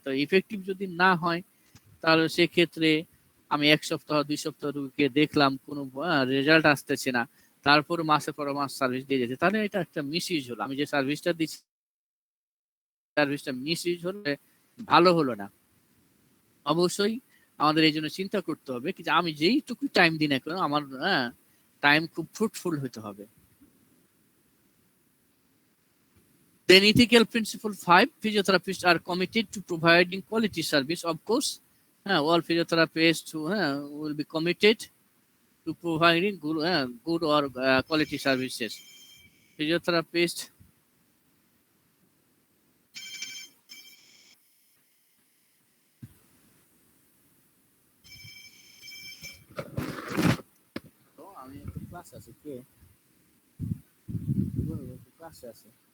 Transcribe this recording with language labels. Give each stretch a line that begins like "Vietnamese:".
Bangla: তো ইফেক্টিভ যদি না হয়, তাহলে সেক্ষেত্রে আমি ১ সপ্তাহ ২ সপ্তাহ রোগীকে দেখলাম, কোনো রেজাল্ট আসতেছে না, তারপর মাসের পর মাস সার্ভিস দিয়ে যেতে, তাহলে এটা একটা মিসইউজ হলো। আমি যে সার্ভিসটা দিচ্ছি, সার্ভিসটা মিসইউজ হলে ভালো হলো না। অবশ্যই আমাদের এই জন্য চিন্তা করতে হবে কি যে আমি যেইটুকু টাইম দিই না কেন, আমার টাইম খুব ফ্রুটফুল হতে হবে।
English: Then ethical principle 5, physiotherapists are committed to providing quality service. Of course, all physiotherapists will be committed to providing good or quality services.
Bangla: Physiotherapist আমি একটু ক্লাস আছে কে ক্লাসে আছে।